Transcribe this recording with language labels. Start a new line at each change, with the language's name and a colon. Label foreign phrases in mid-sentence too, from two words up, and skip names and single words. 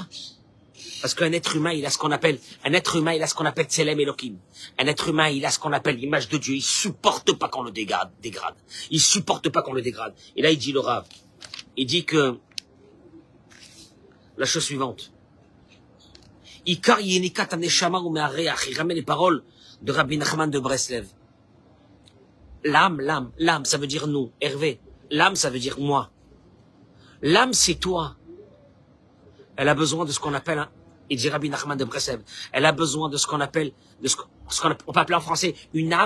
French: Parce qu'un être humain, il a ce qu'on appelle
Hebrew: צלם אלהים.
French: Un être humain, il a ce qu'on appelle l'image de Dieu. Il supporte pas qu'on le dégrade. Il supporte pas qu'on le dégrade. Et là, il dit le Rav. Il dit que la chose suivante.
Hebrew: עיקר יניקת הנשמה הוא מהריח.
French: Il ramène les paroles de Rabbi Nachman de Breslev. L'âme, ça veut dire nous. Hervé. L'âme, ça veut dire moi. L'âme, c'est toi. Elle a besoin de ce qu'on appelle il dit Rabbi Nachman de Breslev. Elle a besoin de ce qu'on appelle, on peut appeler en français une âme.